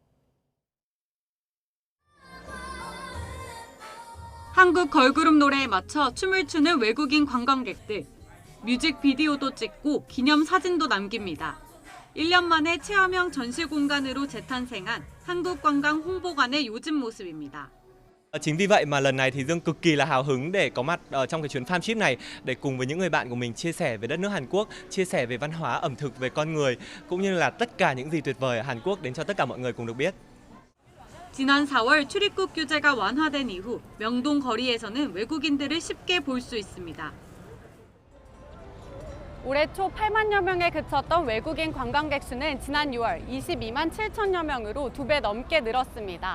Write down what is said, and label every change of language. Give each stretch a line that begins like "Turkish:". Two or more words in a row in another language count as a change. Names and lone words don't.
Korean: 한국 걸그룹 노래에 맞춰 춤을 추는 외국인 관광객들. 뮤직비디오도 찍고 기념 사진도 남깁니다. 1년 만에 체험형 전시 공간으로 재탄생한 한국관광 홍보관의 요즘 모습입니다.
Vietnamese: Chính vì vậy mà lần này thì Dương cực kỳ là hào hứng để có mặt trong cái chuyến
English: farm trip
Vietnamese: này để cùng với những người bạn của mình chia sẻ về đất nước Hàn Quốc, chia sẻ về văn hóa, ẩm thực, về con người cũng như là tất cả những gì tuyệt vời ở Hàn Quốc đến cho tất cả mọi người cùng được biết.
Korean: 지난 4월 출입국 규제가 완화된 이후 명동 거리에서는 외국인들을 쉽게 볼 수 있습니다. 올해 초 8만여 명에 그쳤던 외국인 관광객 수는 지난 6월 22만 7천여 명으로 2배 넘게 늘었습니다.